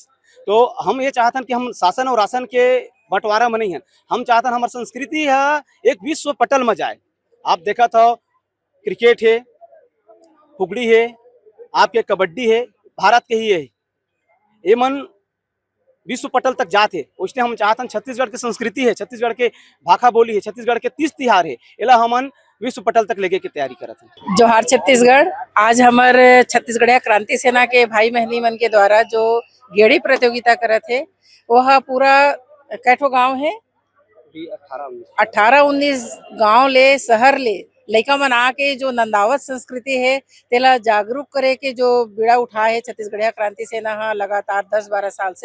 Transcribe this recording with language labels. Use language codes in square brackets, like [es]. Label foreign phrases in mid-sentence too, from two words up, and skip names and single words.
[hne] तो हम ये चाहतन कि हम शासन और राशन के बंटवारा में नहीं है, हम चाहतन हमारी संस्कृति है एक विश्व पटल में जाए। आप देखा था क्रिकेट है, फुगड़ी है, आपके कबड्डी है, भारत के ही है, ये मन विश्व पटल तक जाते। उसने हम चाहतन छत्तीसगढ़ की संस्कृति है, छत्तीसगढ़ के भाखा बोली है, छत्तीसगढ़ के 30 तिहार है, एला हमन विश्व पटल तक लेके की तैयारी करत हैं। जोहार छत्तीसगढ़। आज हमार छत्तीसगढ़िया क्रांति सेना के भाई बहनी मन के द्वारा जो गेड़ी प्रतियोगिता करत है वह पूरा कैठो गांव है 18-19 गांव ले शहर ले लइका मन आके जो नंदावत संस्कृति है तेला जागरूक करे के जो बीड़ा उठा है छत्तीसगढ़िया क्रांति सेना हा लगातार 10-12 साल से।